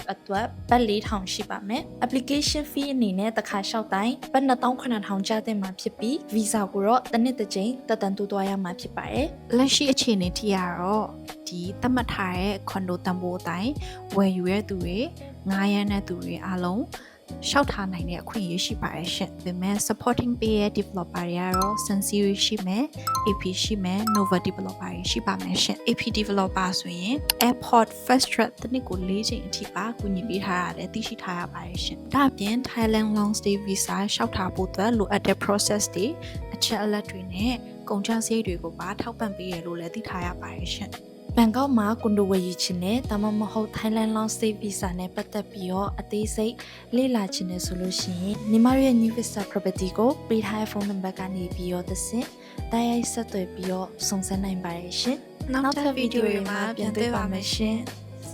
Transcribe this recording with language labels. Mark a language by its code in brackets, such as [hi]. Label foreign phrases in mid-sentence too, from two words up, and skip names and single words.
[my] အတွက်ဘတ်4000ရှိပါမယ်။ [en] Application fee [my] အနေနဲ့တစ်ခါလျှောက်တိုင်းဘတ်2900ကျတဲ့မှာဖြစ်ပြီး Visa ကိုတော့တစ်တစ်ကြိမ်တက်တန်တိုးသွားရမှာဖြစ်ပါတယ်။လက်ရှိအခြေအနေထိရတော့ဒီသတ်မှတ်ထားတဲ့ကွန်ဒိုတန် ဖိုးအတိုင်းဝယ်ယူရတဲ့သူတွေ9ရန်တဲ့သူတွေအားလုံးရှောက်ထားနိုင်တဲ့အခွင့်အရေးရှိပါတယ်ရှင်။ဒါပေမဲ့ supporting ပေးရဲ့ developer တွေကတော့ Sunsiri ရှိမယ် AP ရှိမယ် Nova developer တွေရှိပါမယ်ရှင်။ AP developer ဆိုရင် [en] airport fast track [my] တစ်နှစ်ကို4ချိန်အထိပါကူညီပေးထားရတယ်သိရှိထားရပါတယ် ရှင်။ဒါအပြင် Thailand long stay visa ရှောက်ထားဖို့အတွက်လိုအပ်တဲ့ process တွေအချက်အလက်တွေနဲ့ကုန်ကျစရိတ်တွေကိုပါထောက်ပံ့ပေးရလို့လည်းသိထားရပါတယ်ရှင်။ဘန်ကောက်မှာကွန်ဒိုဝယ်ယူခြင်းနဲ့ဒါမှမဟုတ် Thailand Long Stay Visa နဲ့ပတ်သက်ပြီးတော့အသေးစိတ်လေ့လာခြင်းနဲ့ဆိုလို့ရှိရင်ညီမတို့ရဲ့ New Vista Property ကိုပေးထားတဲ့ဖုန်းနံပါတ်ကနေပြီးတော့တစ်ဆင့်တိုက်ရိုက်ဆက်သွယ်ပြီးတော့စုံစမ်းနိုင်ပါတယ်ရှင်။နောက်ထပ်ဗီဒီယိုတွေမှာပြန်တွေ့ပါမယ်ရှင်။